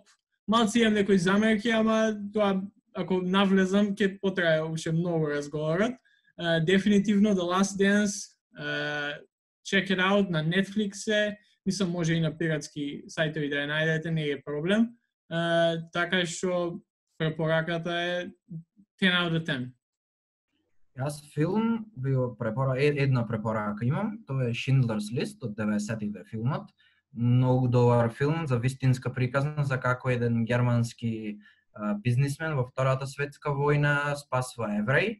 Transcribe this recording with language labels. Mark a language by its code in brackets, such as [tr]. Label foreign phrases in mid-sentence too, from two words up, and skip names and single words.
[mk] Малци имам некои замерки, ама тоа ако навлезам ќе потрае уште многу разговорот. Дефинитивно The Last Dance, [en] check it out [mk] на Netflix мислам може и на пиратски сајтови да ја најдете, не е проблем. Така што препораката е [en] 10 out of 10. [mk] Јас филм една препорака имам, тоа е Schindler's List од 90-тите филмот. Многу добар филм за вистинска приказна за како еден германски бизнисмен во Втората светска војна спасува евреи.